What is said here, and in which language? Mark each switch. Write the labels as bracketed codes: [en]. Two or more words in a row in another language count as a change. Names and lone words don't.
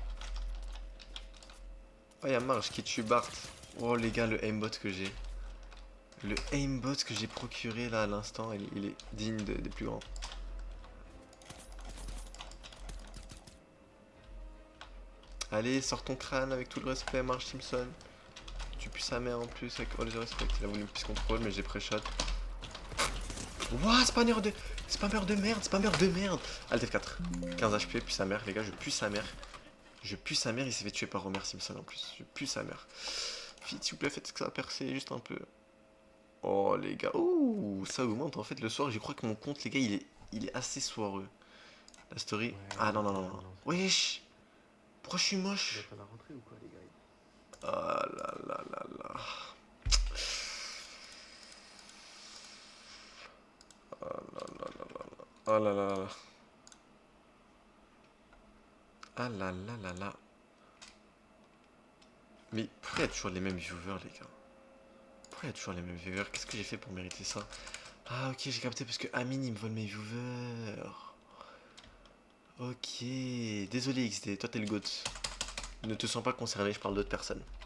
[fr] Oh, il y a Marge qui tue Bart. Oh, les gars, le aimbot que j'ai. Le aimbot que j'ai procuré là à l'instant, il est digne des plus grands. Allez, sors ton crâne avec tout le respect, Marge Simpson. Tu pues sa mère en plus avec [en] all the respect. [fr] Il a voulu me puisse contrôle, mais j'ai pré-shot. Wouah, spammer de. Spammer de merde, spammer de merde. Alt F4. 15 HP, puis sa mère, les gars, je pue sa mère. Je pue sa mère, il s'est fait tuer par Homer Simpson en plus. Je pue sa mère. Vite, s'il vous plaît, faites que ça percer juste un peu. Oh, les gars. Ouh, ça augmente en fait le soir. Je crois que mon compte, les gars, il est assez soireux. La story. Ouais, Ah non, non, non, non. non. Wesh. Pourquoi je suis moche? À la rentrée ou quoi, les gars? Ah là là là là. Ah là là là là là. Ah là là là là. Ah là là là là. Mais pourquoi il y a toujours les mêmes viewers, les gars? Pourquoi il y a toujours les mêmes viewers? Qu'est-ce que j'ai fait pour mériter ça? Ah ok, j'ai capté parce que Amine il me vole mes viewers. Ok, désolé XD, toi t'es le GOAT. Ne te sens pas concerné, je parle d'autres personnes.